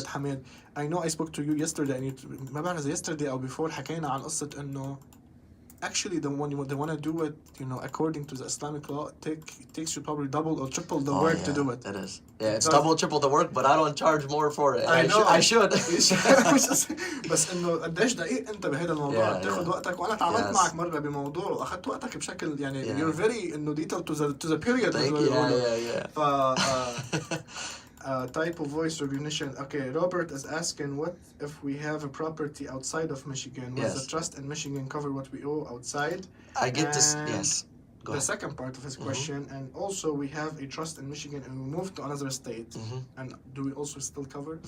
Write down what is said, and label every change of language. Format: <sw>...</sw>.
<en>it, Hameed, I know I spoke to you yesterday, and</en> <ar>ما بعرف إذا</ar> <en>yesterday أو before</en> <ar>حكينا عن قصة إنه</ar> <en>actually they want to do it, you know, according to the Islamic law, it takes you probably double or triple the work to do it. It is. Yeah, it's double, triple the work, but I don't charge more for it. I know. I should.</en> <ar>بس إنه قديش دقيق أنت بهذا الموضوع، بتاخد وقتك، وأنا تعاملت معك مرة بموضوع وأخذت وقتك بشكل</ar> <en>you're very</en> <ar>إنه</ar> <en>detailed to the period. Thank you. Yeah. Type of voice recognition. Okay, Robert is asking, what if we have a property outside of Michigan? Will the trust in Michigan cover what we owe outside? I get this. Yes. Go The ahead. second part of his question, and also we have a trust in Michigan and we moved to another state, and do we also still cover?</en>